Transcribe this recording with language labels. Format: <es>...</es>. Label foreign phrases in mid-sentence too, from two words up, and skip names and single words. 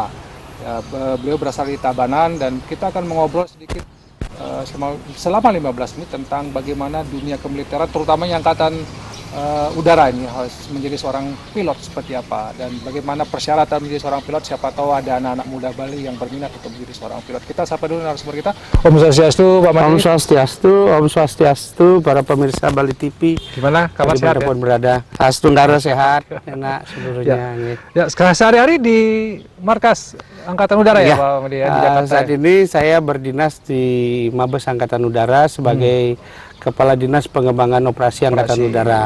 <id>Ya, beliau berasal dari Tabanan dan kita akan mengobrol sedikit selama 15 menit tentang bagaimana dunia kemiliteran, terutamanya Angkatan Udara ini harus menjadi seorang pilot seperti apa, dan bagaimana persyaratan menjadi seorang pilot. Siapa tahu ada anak-anak muda Bali yang berminat untuk menjadi seorang pilot. Kita sapa dulu narasumber kita.</id> <sa>Om Swastiastu,</sa> <id>Pak Madi.</id> <sa>Om Swastiastu,</sa> <id>para pemirsa Bali TV. Gimana kabar, sehat pun ya? berada? Astunggara sehat, enak seluruhnya. Ya, sekarang sehari-hari di markas Angkatan Udara ya, Pak Madi, ya, di Jakarta. Saat ini saya berdinas di Mabes Angkatan Udara sebagai Kepala Dinas Pengembangan Operasi Angkatan Udara.</id>